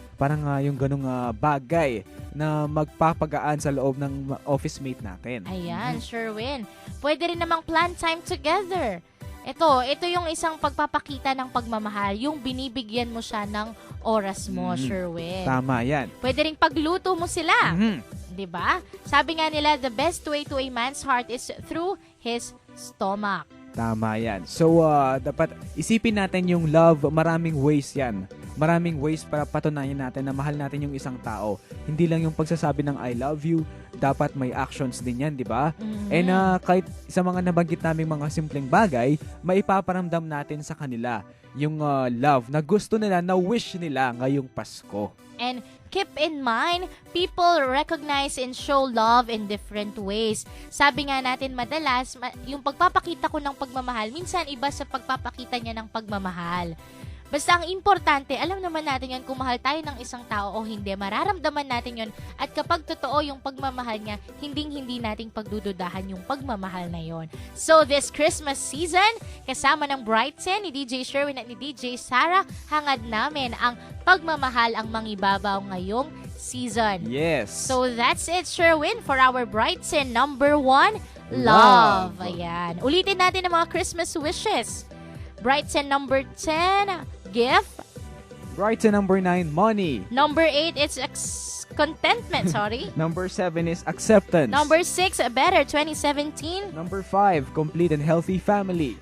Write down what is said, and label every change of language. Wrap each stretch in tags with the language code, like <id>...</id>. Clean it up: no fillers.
<tl>Parang yung ganung bagay na magpapagaan sa loob ng office mate natin. Ayan, Sherwin. Pwede rin namang</tl> <en>plan time together.</en> <tl>Ito yung isang pagpapakita ng pagmamahal, yung binibigyan mo siya ng oras mo, Sherwin. Tama yan. Pwede ring pagluto mo sila. 'Di ba? Sabi nga nila,</tl> <en>the best way to a man's heart is through his stomach.</en> <tl>Tama yan. So, dapat isipin natin yung love, maraming ways yan. Maraming ways para patunayan natin na mahal natin yung isang tao. Hindi lang yung pagsasabi ng</tl> <en>I love you,</en> <tl>dapat may actions din yan, di ba? And kahit sa mga nabanggit naming mga simpleng bagay, maipaparamdam natin sa kanila yung love na gusto nila, na wish nila ngayong Pasko.</tl> <en>And keep in mind, people recognize and show love in different ways.</en> <tl>Sabi nga natin madalas, yung pagpapakita ko ng pagmamahal, minsan iba sa pagpapakita niya ng pagmamahal. Basta ang importante, alam naman natin yan kung mahal tayo ng isang tao o hindi. Mararamdaman natin yon. At kapag totoo yung pagmamahal niya, hindi nating pagdududahan yung pagmamahal na yon.</tl> <en>So this Christmas season,</en> <tl>kasama ng Brighton, ni DJ Sherwin at ni DJ Sarah, hangad namin ang pagmamahal ang mangibabaw ngayong season.</tl> <en>Yes. So that's it, Sherwin, for our Brighton number 1, love.</en> <tl>Ayan. Ulitin natin ang mga Christmas wishes.</tl> <en>Brighton number 10, gift. Brighton number 9, money. Number 8, it's contentment, sorry. Number 7 is acceptance. Number 6, better 2017. Number 5, complete and healthy family.</en>